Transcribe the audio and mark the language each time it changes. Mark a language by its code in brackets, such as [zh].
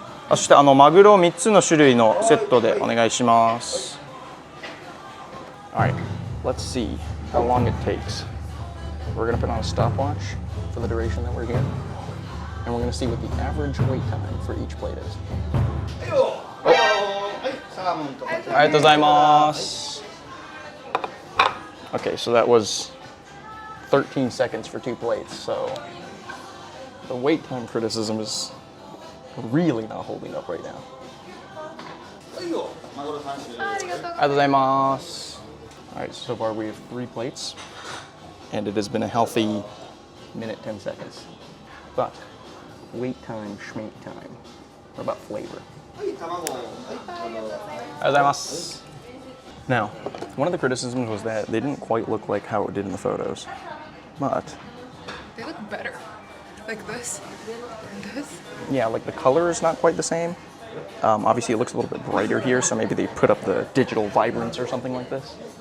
[ja] そしてマグロ3つの種類のセットでお願いします。 [en] Alright, let's see how long it takes. We're gonna put on a stopwatch for the duration that we're here. And we're gonna see what the average wait time for each plate is. [ja] はい。サーモンとか。ありがとうございます。 [en] Okay, so that was 13 seconds for 2 plates, so the wait time criticism is really not holding up right now. [ja] はいよ。マグロ3種。ありがとうございます。ありがとうございます。 [en] Alright, so far we have 3 plates, and it has been a healthy minute 10 seconds. But wait time, schmate time. What about flavor? [ja] はい、卵。はい。ありがとうございます。 [en] Now, one of the criticisms was that they didn't quite look like how it did in the photos, but They look better. Like this and this. yeah, like the color is not quite the same. Obviously, it looks a little bit brighter here, so maybe they put up the digital vibrance or something like this.